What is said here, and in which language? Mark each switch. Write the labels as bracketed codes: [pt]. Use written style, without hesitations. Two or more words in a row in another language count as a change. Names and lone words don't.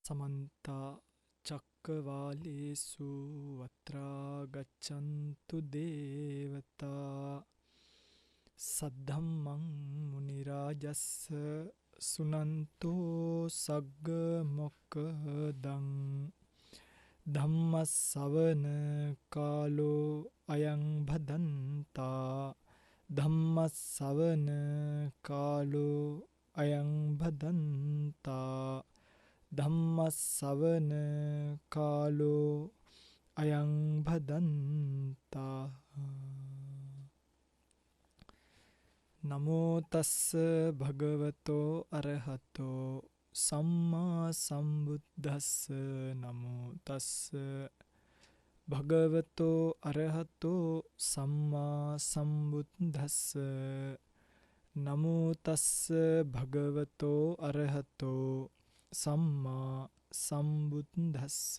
[pi] समन्ता चक्रवालेषु अत्रा गच्छन्तु देवता सद्धम्मं मुनिराजस्य सुनन्तो सग्गमोक्खदं धम्मश्रवण कालो अयं भदन्ता धम्मश्रवण कालो अयं भदन्ता ධම්මස්සවන කාලෝ අයං භදන්තා නමෝ තස්ස භගවතෝ අරහතෝ සම්මා සම්බුද්දස්ස නමෝ තස්ස භගවතෝ අරහතෝ සම්මා සම්බුද්දස්ස නමෝ තස්ස භගවතෝ අරහතෝ සම්මා සම්බුද්දස්ස